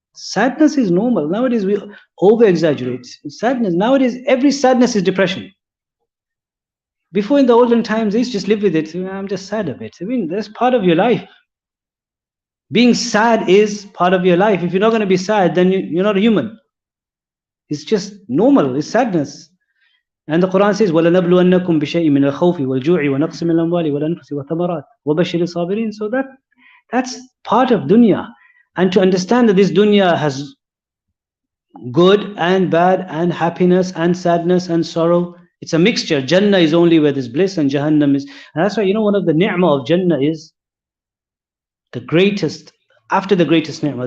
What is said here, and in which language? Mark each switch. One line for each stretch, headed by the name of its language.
English: Sadness is normal. Nowadays we over-exaggerate. Sadness, nowadays every sadness is depression. Before, in the olden times, they used to just live with it. I'm just sad a bit. I mean, that's part of your life. Being sad is part of your life. If you're not going to be sad, then you're not a human. It's just normal. It's sadness. And the Quran says,
Arabic: وَلَنَبْلُوَنَّكُمْ بِشَيْءٍ مِنَ الْخَوْفِ وَالْجُوعِ وَنَقْصٍ مِنَ الْأَمْوَالِ وَالْأَنفُسِ وَالثَّمَرَاتِ وَبَشِّرِ الصَّابِرِينَ.
English: So that's part of dunya. And to understand that this dunya has good and bad and happiness and sadness and sorrow, it's a mixture. Jannah is only where there's bliss and Jahannam is. And that's why, one of the ni'mah of Jannah is the greatest, after the greatest ni'mah.